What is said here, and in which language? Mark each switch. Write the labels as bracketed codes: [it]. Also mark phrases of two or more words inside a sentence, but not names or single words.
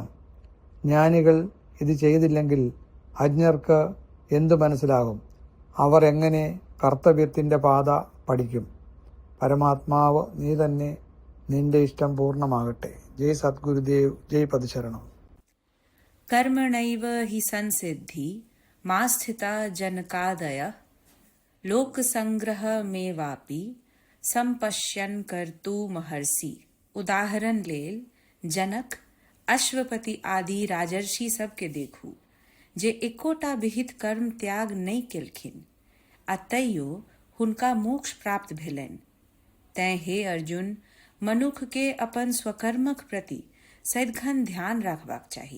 [ml] ജ്ഞാനികൾ ഇത് ചെയ്തില്ലെങ്കിൽ അജ്ഞർക്ക് എന്തു മനസ്സിലാകും? അവർ എങ്ങനെ കർത്തവ്യത്തിൻ്റെ പാത പഠിക്കും? പരമാത്മാവ് നീ തന്നെ, നിന്റെ ഇഷ്ടം പൂർണ്ണമാകട്ടെ. ജയ് സദ്ഗുരുദേവ്, ജയ് പതിശരണം. [sa] कर्मणैव हि संसिद्धि मास्थिता जनकादय लोकसंग्रहमेवापि संपश्यन् कर्तुमर्हसि. [mai] उदाहरण लेल जनक, अश्वपति आदि राजर्षि सबके देखू जे एकोटा विहित कर्म त्याग नहीं केलखिन, आ तैयो हुनका मोक्ष प्राप्त भेलनि. तैं हे अर्जुन, मनुख के अपन स्वकर्मक प्रति सदिखन ध्यान रखबाक चाही.